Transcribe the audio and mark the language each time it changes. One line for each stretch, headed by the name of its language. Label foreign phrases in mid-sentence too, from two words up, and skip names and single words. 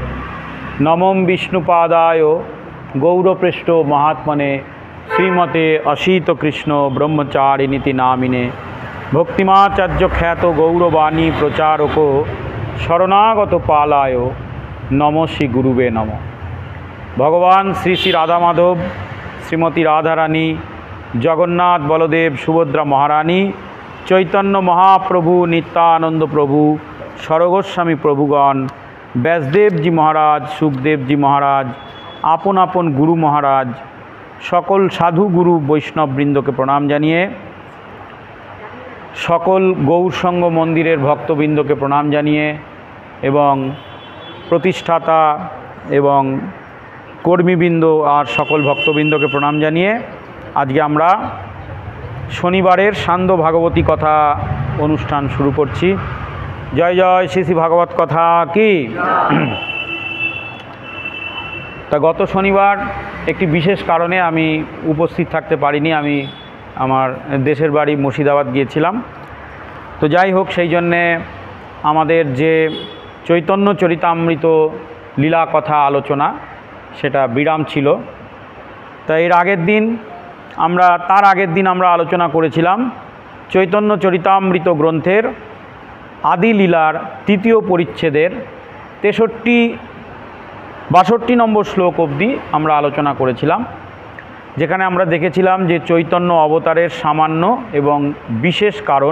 Sanskrit: नमो विष्णुपादाय गौरप्रेष्ठो महात्मने श्रीमते असीत कृष्ण ब्रह्मचारिणीति नामिने भक्तिमाचार्य ख्यात गौरवाणी प्रचारको शरणागत पालाय नमो श्री गुरुवे नमः।
Bangla: ভগবান শ্রী শ্রী রাধা মাধব শ্রীমতী রাধারানী জগন্নাথ বলদেব সুভদ্রা মহারানী চৈতন্য মহাপ্রভু নিত্যানন্দ প্রভু সর্বগোস্বামী প্রভুগণ ব্যাসদেব জী মহারাজ সুখদেব জী মহারাজ আপন আপন গুরু মহারাজ সকল সাধু গুরু বৈষ্ণববৃন্দ কে প্রণাম জানিয়ে সকল গৌরসঙ্গ মন্দিরের ভক্তবৃন্দ কে প্রণাম জানিয়ে এবং প্রতিষ্ঠাতা এবং কর্মীবৃন্দ আর সকল ভক্তবৃন্দ কে প্রণাম জানিয়ে আজ কে আমরা শনিবারের সান্ধ্য ভাগবতী কথা অনুষ্ঠান শুরু করছি।
Hindi: जय जय श्री श्री भागवत कथा की।
Bangla: তা গত শনিবার এক বিশেষ কারণে আমি উপস্থিত থাকতে পারিনি। আমি আমার দেশের বাড়ি মুর্শিদাবাদ গিয়েছিলাম। तो যাই হোক সেই জন্যে আমাদের যে চৈতন্য চরিতামৃত লীলা কথা আলোচনা সেটা বিরাম ছিল। তাই এর আগের দিন তার আগের দিন আমরা আলোচনা করেছিলাম চৈতন্য চরিতামৃত গ্রন্থের আদি লীলার তৃতীয় পরিচ্ছেদের 63 62 নম্বর শ্লোক অবধি আমরা আলোচনা করেছিলাম, যেখানে আমরা দেখেছিলাম যে চৈতন্য অবতারের সামান্য এবং বিশেষ কারণ।